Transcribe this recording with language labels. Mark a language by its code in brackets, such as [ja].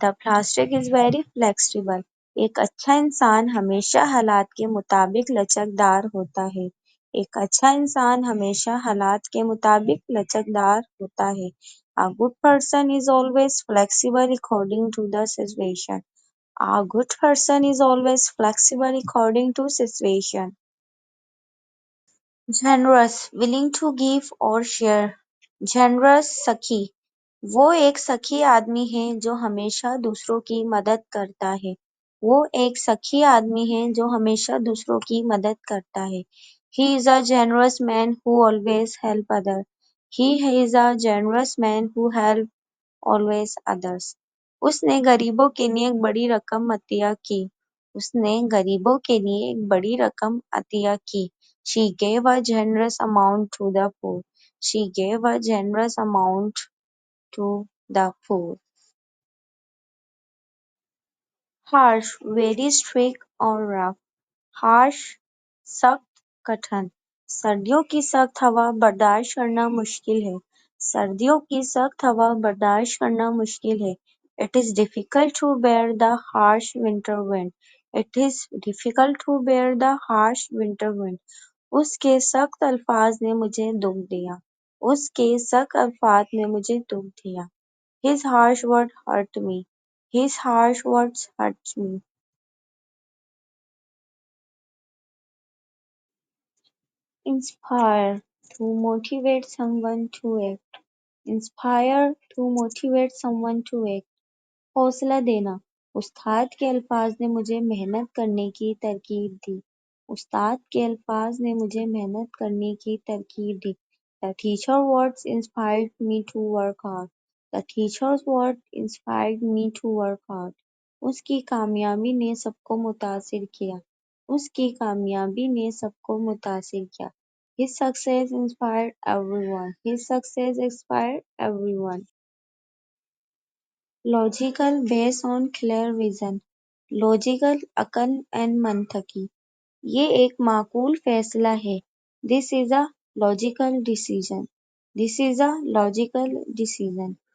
[en] The plastic is very flexible. [ur] ایک اچھا انسان ہمیشہ حالات کے مطابق لچکدار ہوتا ہے. ایک اچھا انسان ہمیشہ حالات کے مطابق لچکدار ہوتا ہے. [en] A good person is always flexible according to the situation. A good person is always flexible according to situation. Generous, willing to give or share. Generous سخی. [ur] وہ ایک سخی آدمی ہے جو ہمیشہ دوسروں کی مدد کرتا ہے. وہ ایک سخی آدمی ہے جو ہمیشہ دوسروں کی مدد کرتا ہے. [en] He is a generous man who always help others. He is a generous man who help always others. [ur] اس نے غریبوں کے لیے ایک بڑی رقم عطیہ کی. اس نے غریبوں کے لیے ایک بڑی رقم عطیہ کی. [en] She gave a generous amount to the poor. She gave a generous amount to the poor. Harsh, very strict or rough. [ur] Harsh, سخت کٹھن. سردیوں کی سخت ہوا برداشت کرنا مشکل ہے. سردیوں کی سخت ہوا برداشت کرنا مشکل ہے. [en] It is difficult to bear the harsh winter wind. It is difficult to bear the harsh winter wind. [ur] اس کے سخت الفاظ نے مجھے دکھ دیا. اس کے سخت الفاظ نے مجھے دکھ دیا. [en] His harsh words hurt me. His harsh words hurt me. Inspire, to motivate someone to act. Inspire, to motivate someone to act. [ur] حوصلہ دینا. استاد کے الفاظ نے مجھے محنت کرنے کی ترغیب دی. استاد کے الفاظ نے مجھے محنت کرنے کی ترغیب دی. [en] The teacher words inspired me to work hard. The teacher's words inspired me to work hard. [ur] اس کی کامیابی نے سب کو متاثر کیا. اس کی کامیابی نے سب کو متاثر کیا. [en] His success inspired everyone. His success inspired everyone. Logical, based on clear vision. Logical, عقل and منطقی. [ur] یہ ایک معقول فیصلہ ہے. [en] This is a logical decision. This is a logical decision.